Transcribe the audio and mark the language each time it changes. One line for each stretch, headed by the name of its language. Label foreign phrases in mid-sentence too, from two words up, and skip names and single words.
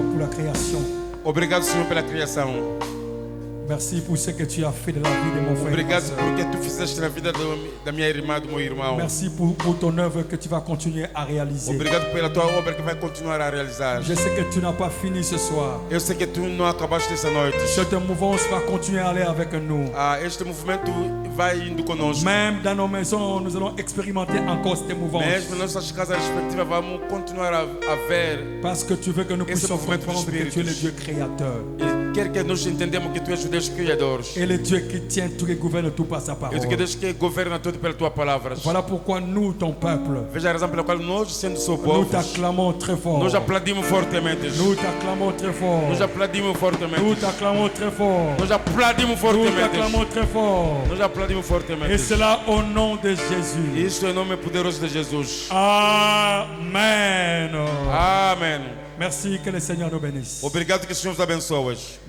French: création.
Portuguese: Obrigado, Senhor, pela criação.
French: Merci pour ce que tu as fait de la vie de mon frère. et ma
Portuguese: Obrigado
French: sœur.
Portuguese: por que tu fizeste na vida da minha irmã, do meu irmão.
French: Merci pour ton œuvre que tu vas continuer à réaliser.
Portuguese: Obrigado pela tua obra que vai continuar a realizar.
French: Je sais que tu n'as pas fini ce soir.
Portuguese: Eu sei que tu não acabaste essa noite.
French: Cette mouvance va continuer à aller avec nous.
Portuguese: Este movimento vai indo conosco.
French: Même dans nos maisons, nous allons expérimenter encore cette mouvance.
Portuguese: Mesmo nas nossas casas respectivas, vamos continuar a ver.
French: Parce que tu veux que nous
Portuguese: Esse
French: puissions
Portuguese: movimento dos
French: comprendre que tu es le
Portuguese: espíritos.
French: Dieu créateur.
Portuguese: Ele quer que nós entendamos que tu és o Deus criador.
French: Et le Dieu qui tient tout et gouverne tout par sa
Portuguese: E
French: parole.
Portuguese: tu que Deus que governa tudo pela tua palavra.
French: Voilà pourquoi nous, ton peuple,
Portuguese: Veja a razão pela qual nós, sendo seu
French: nous
Portuguese: povo,
French: t'acclamons très fort.
Portuguese: nós aplaudimos fortemente.
French: Nous t'acclamons très fort.
Portuguese: Nós aplaudimos fortemente.
French: Nous t'acclamons très fort.
Portuguese: Nós aplaudimos
French: Nous
Portuguese: fortemente.
French: t'acclamons très fort.
Portuguese: Nós aplaudimos
French: Et
Portuguese: fortemente.
French: cela au nom de Jésus.
Portuguese: Isso em nome poderoso de Jesus.
French: Amen.
Portuguese: Amém.
French: Merci, que le Seigneur nous bénisse.
Portuguese: Obrigado que o Senhor os abençoe.